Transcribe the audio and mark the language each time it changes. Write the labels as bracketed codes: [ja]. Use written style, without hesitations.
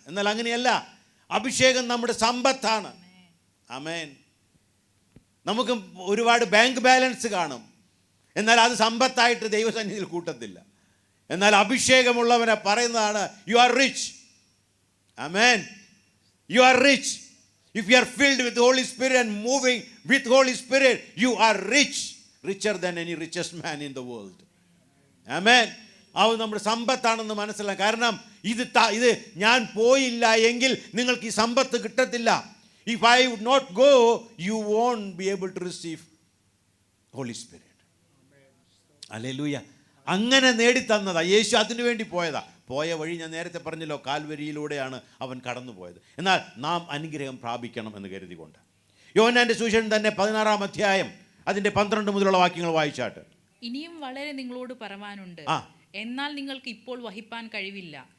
[ml] എന്നാൽ അങ്ങനെയല്ല, അഭിഷേകം നമ്മുടെ സമ്പത്താണ്. ആമേൻ. നമുക്ക് ഒരുപാട് ബാങ്ക് ബാലൻസ് കാണും, എന്നാൽ അത് സമ്പത്തായിട്ട് ദൈവസന്നിധിയിൽ കൂട്ടത്തില്ല. എന്നാൽ അഭിഷേകമുള്ളവനെ പറയുന്നതാണ് [en] You are rich. [ml] Amen. [en] You are rich. If you are filled with the Holy Spirit and moving with Holy Spirit, you are rich, richer than any richest man in the world. Amen. [ml] അത് നമ്മുടെ സമ്പത്താണെന്ന് മനസ്സിലാക്കാം. കാരണം ഇത് ഞാൻ പോയില്ല എങ്കിൽ നിങ്ങൾക്ക് ഈ സമ്പത്ത് കിട്ടത്തില്ല. [en] If I would not go, you won't be able to receive Holy Spirit. [ml] Hallelujah. അങ്ങനെ നേടിത്തന്നതാ. യേശു അതിനു വേണ്ടി പോയതാ. പോയ വഴി ഞാൻ നേരത്തെ പറഞ്ഞല്ലോ, കാൽവരിയിലൂടെയാണ് അവൻ കടന്നു പോയത്. എന്നാൽ നാം അനുഗ്രഹം പ്രാപിക്കണം എന്ന് കരുതിക്കൊണ്ട് യോഹന്നാന്റെ സുവിശേഷം തന്നെ 16-ാം അധ്യായം അതിൻ്റെ 12 മുതലുള്ള വാക്യങ്ങൾ വായിച്ചാട്ട്. ഇനിയും വളരെ നിങ്ങളോട് പറവാനുണ്ട്, എന്നാൽ നിങ്ങൾക്ക് ഇപ്പോൾ വഹിപ്പാൻ കഴിവില്ല.